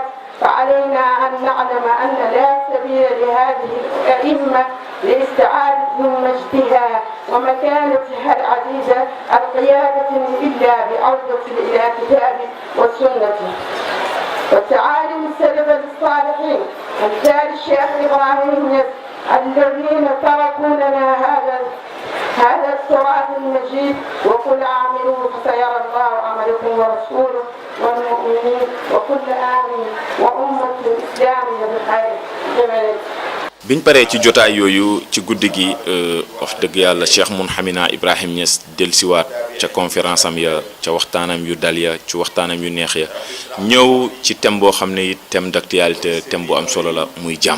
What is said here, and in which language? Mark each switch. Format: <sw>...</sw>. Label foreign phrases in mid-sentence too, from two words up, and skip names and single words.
<ar>فعلينا أن نعلم أن لا سبيل لهذه الأئمة لاستعادة مجدها ومكانتها العزيزة القيادة إلا بعودة إلى كتاب والسنة وتعاليم السلف الصالحين أمثال الشيخ إبراهيم الذين تركوا لنا هذا التراث المجيد. وقل اعملوا فسيرى الله عملكم ورسوله والمؤمنين وكل آمن وأمة الإسلام بخير.</ar> <wo>biñ paree ci jotaay yooyu ci guddi gi wax dëgg yàlla Cheikh Mounhamina Ibrahim Niass dellusiwaat ca conférence am ya, ca waxtaanam yu dal ya, ci waxtaanam yu neex ya, ñëw ci thème boo xam ne it</wo> <fr>thème d'actualité,</fr> <wo>thème bu am solo la, muy jàmm.</wo>